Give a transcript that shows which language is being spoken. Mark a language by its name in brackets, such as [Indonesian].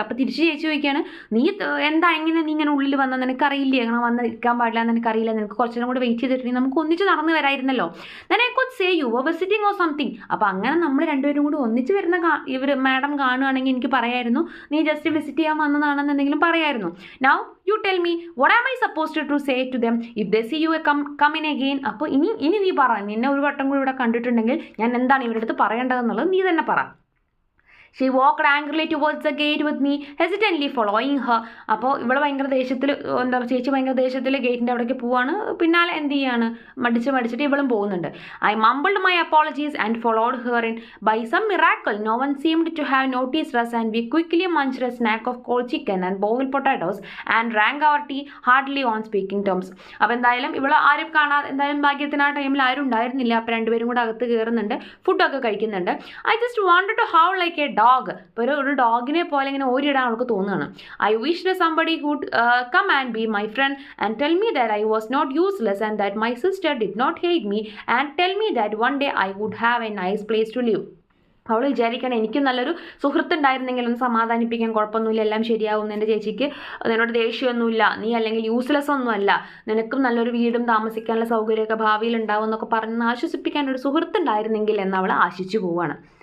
[Malayalam] അപ്പോൾ തിരിച്ച് ചേച്ചി ചോദിക്കുകയാണ്, നീ എന്താ ഇങ്ങനെ നീ ഇങ്ങനെ ഉള്ളിൽ വന്നാൽ നിനക്കറിയില്ലേ, അങ്ങനെ വന്ന് ഇരിക്കാൻ പാടില്ല എന്ന് എനിക്കറിയില്ല, നിനക്ക് കുറച്ചു നേരം കൂടി വെയിറ്റ് ചെയ്തിട്ടുണ്ടെങ്കിൽ നമുക്ക് ഒന്നിച്ച് നടന്നു വരായിരുന്നല്ലോ. [English] Then I could say you were visiting or something. [Malayalam] അപ്പോൾ അങ്ങനെ നമ്മൾ രണ്ടുപേരും കൂടി ഒന്നിച്ച് വരുന്ന ഇവർ മാഡം കാണുകയാണെങ്കിൽ എനിക്ക് പറയായിരുന്നു, നീ ജസ്റ്റ് വിസിറ്റ് ചെയ്യാൻ വന്നതാണെന്ന് എന്തെങ്കിലും പറയായിരുന്നു. [English] Now you tell me, what am I supposed to say to them if they see you come in again. [Malayalam] അപ്പോൾ ഇനി നീ പറ, നിന്നെ ഒരു വട്ടം കൂടി ഇവിടെ കണ്ടിട്ടുണ്ടെങ്കിൽ ഞാൻ എന്താണ് ഇവരുടെ അടുത്ത് പറയേണ്ടതെന്നുള്ളത് നീ തന്നെ പറ. [English] She walked angrily towards the gate with me, hesitantly following her. [Malayalam] അപ്പോൾ ഇവൾ ഭയങ്കര ദേഷ്യത്തിൽ, എന്താ ചേച്ചി ഭയങ്കര ദേഷ്യത്തിൽ ഗേറ്റിൻ്റെ അവിടേക്ക് പോവാണ്, പിന്നാലെ എന്ത് ചെയ്യാണ്, മടിച്ചിട്ട് ഇവളും പോകുന്നുണ്ട്. [English] I mumbled my apologies and followed her in. By some miracle, no one seemed to have noticed us and we quickly munched a snack of cold chicken and boiled potatoes and drank our tea heartily on speaking terms. [Malayalam] അപ്പോൾ എന്തായാലും ഇവൾ ആരും കാണാതെ, എന്തായാലും ഭാഗ്യത്തിന് ആ ടൈമിൽ ആരും ഉണ്ടായിരുന്നില്ല. അപ്പോൾ രണ്ടുപേരും കൂടെ അകത്ത് കയറുന്നുണ്ട്, ഫുഡൊക്കെ കഴിക്കുന്നുണ്ട്. [English] I just wanted to howl like a dog. [Malayalam] ഇപ്പോൾ ഒരു ഡോഗിനെ പോലെ ഇങ്ങനെ ഓരിടാൻ അവൾക്ക് തോന്നുകയാണ്. [English] I wished somebody could come and be my friend and tell me that I was not useless and that my sister did not hate me and tell me that one day I would have a nice place to live. [Malayalam] അവൾ വിചാരിക്കണം, എനിക്കും നല്ലൊരു സുഹൃത്തുണ്ടായിരുന്നെങ്കിൽ ഒന്ന് സമാധാനിപ്പിക്കാൻ, കുഴപ്പമൊന്നുമില്ല, എല്ലാം ശരിയാവും, എൻ്റെ ചേച്ചിക്ക് നിന്നോട് ദേഷ്യമൊന്നുമില്ല, നീ അല്ലെങ്കിൽ യൂസ്ലെസ് ഒന്നുമല്ല, നിനക്കും നല്ലൊരു വീടും താമസിക്കാനുള്ള സൗകര്യമൊക്കെ ഭാവിയിൽ ഉണ്ടാവും എന്നൊക്കെ പറഞ്ഞ് ആശ്വസിപ്പിക്കാൻ ഒരു സുഹൃത്തുണ്ടായിരുന്നെങ്കിൽ എന്ന് അവൾ ആശിച്ചു പോവുകയാണ്.